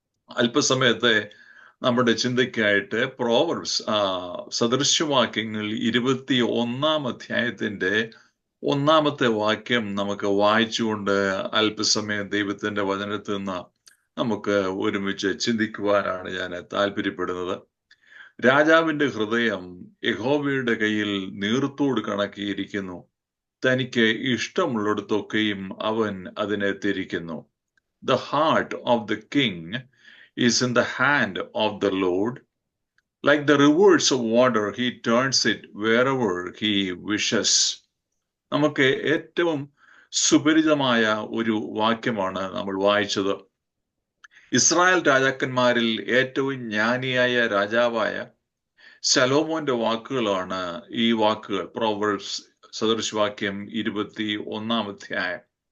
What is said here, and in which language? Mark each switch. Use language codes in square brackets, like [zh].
[ml] അല്പസമയത്തെ നമ്മുടെ ചിന്തയ്ക്കായിട്ട് പ്രോവർബ്സ് സദൃശവാക്യങ്ങൾ 21-ാം അധ്യായത്തിന്റെ 1-ാമത്തെ വാക്യം നമുക്ക് വായിച്ചുകൊണ്ട് അല്പസമയം ദൈവത്തിന്റെ വചനത്തിൽ നിന്ന് നമുക്ക് ഒരുമിച്ച് ചിന്തിക്കുവാനാണ് ഞാൻ താല്പര്യപ്പെടുന്നത്. രാജാവിന്റെ ഹൃദയം യഹോവയുടെ കയ്യിൽ നീർത്തോട് കണക്കിയിരിക്കുന്നു. തനിക്ക് ഇഷ്ടമുള്ളിടത്തൊക്കെയും അവൻ അതിനെ തിരിക്കുന്നു. [en] The heart of the king is in the hand of the Lord. Like the rivers of water, he turns it wherever he wishes. [ml] നമുക്ക് ഏറ്റവും സുപരിചിതമായ ഒരു വാക്യമാണ് നമ്മൾ വായിച്ചത്. ഇസ്രായേൽ രാജാക്കന്മാരിൽ ഏറ്റവും ജ്ഞാനിയായ രാജാവായ ശലോമോന്റെ വാക്കുകളാണ് ഈ വാക്കുകൾ. പ്രോവർബ്സ് സദൃശവാക്യം 21-ാം അധ്യായം.